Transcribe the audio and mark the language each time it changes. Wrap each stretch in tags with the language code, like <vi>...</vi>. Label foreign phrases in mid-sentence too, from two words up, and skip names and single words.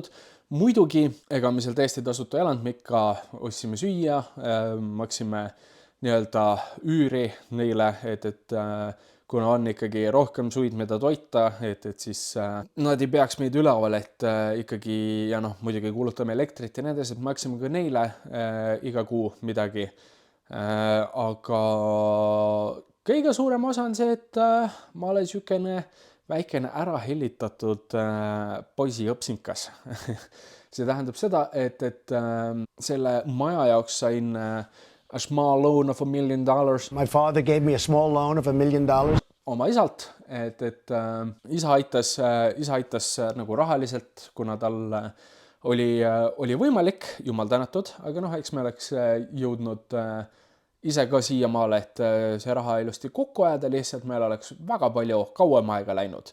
<et>Muidugi, ega me seal täiesti tasuta elanud, me ikka ostsime süüa, maksime nii-öelda üüri neile, et kuna on ikkagi rohkem suid, mida toita, et siis nad ei peaks meid üleval, et ikkagi, ja muidugi kulutame elektrit ja nendes, et maksime ka neile iga kuu midagi. Aga kõige suurem osa on see, et ma olen niisugune väikene ära hellitatud poisi õpsinkas. See tähendab seda, et selle maja jaoks sain</et> <en>a small loan of $1 million. My father gave me a small loan of $1 million.</en> <et>Oma isalt, et isa aitas nagu rahaliselt, kuna tal oli võimalik, jumal tänatud, aga eks me oleks jõudnud ise ka siiamaale, et see raha ilusti kokku ajada, lihtsalt meil oleks väga palju kauem aega läinud.</et>